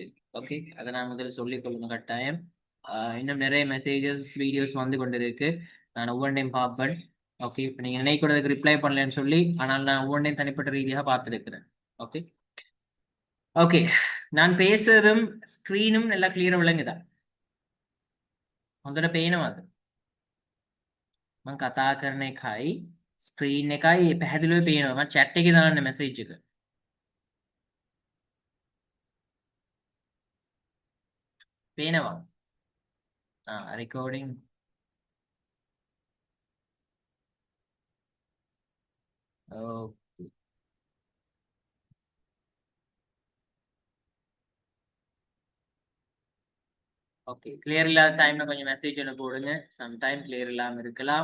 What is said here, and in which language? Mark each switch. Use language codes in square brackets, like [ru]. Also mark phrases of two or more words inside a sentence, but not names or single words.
[ta] ஓகே, அதை நான் முதல்ல சொல்லிக் கொள்ளணும் கட்டாயம். இன்னும் நிறைய [en] messages videos [ta] வந்து கொண்டிருக்கு. நான் ஒவ்வொன்றையும் பார்ப்பேன். ஓகே, இப்போ நீங்க நினைக்கிறதுக்கு ரிப்ளை பண்ணலன்னு சொல்லி, ஆனால் நான் ஒவ்வொன்றையும் தனிப்பட்ட ரீதியாக பார்த்துருக்கிறேன். ஓகே ஓகே, நான் பேசுறதும் ஸ்க்ரீனும் நல்லா கிளியரா விளங்குதா? [si] හොඳට පේනවද? මම කතා කරන එකයි ස්ක්‍රීන් එකයි පැහැදිලිව පේනවා. මම chat එකේ දාන්න මැසේජ් එක. පේනවා? [en] recording. Okay. [ta] ஓகே, கிளியர் இல்லாத டைம்ல கொஞ்சம் மெசேஜ் ஒன்று போடுங்க. [en] sometime clear [ta] இல்லாம இருக்கலாம்.